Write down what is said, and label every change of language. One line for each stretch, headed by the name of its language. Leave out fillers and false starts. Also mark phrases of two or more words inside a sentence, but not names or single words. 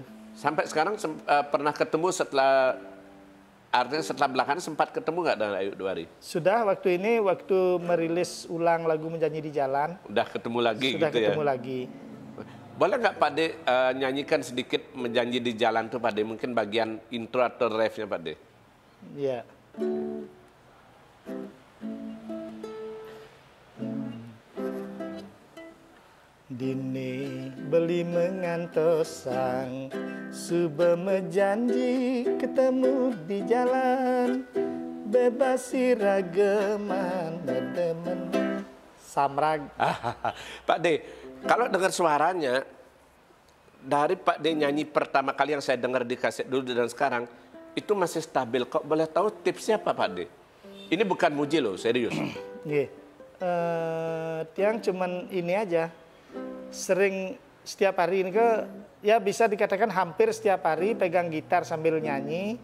Indonesian: Sampai sekarang pernah ketemu setelah, artinya setelah belakangan sempat ketemu nggak dengan Ayu Duari? Sudah waktu ini, waktu merilis ulang lagu Menjanji di Jalan. Udah ketemu lagi sudah gitu ya? ketemu lagi. Boleh nggak Pak De nyanyikan sedikit Menjanji di Jalan tuh Pak De? Mungkin bagian intro atau refnya Pak De? Iya.
Balinese: Dini beli mengantosang, suba menjanji ketemu di jalan, bebasi rageman demen samrag.
Indonesian: Pak De, kalau dengar suaranya dari Pak De nyanyi pertama kali yang saya dengar di kaset dulu dan sekarang itu masih stabil. Kok boleh tahu tipsnya apa Pak De? Ini bukan muji loh, serius. Tiang cuman ini aja. Sering setiap hari ini ya bisa dikatakan hampir setiap hari pegang gitar sambil nyanyi.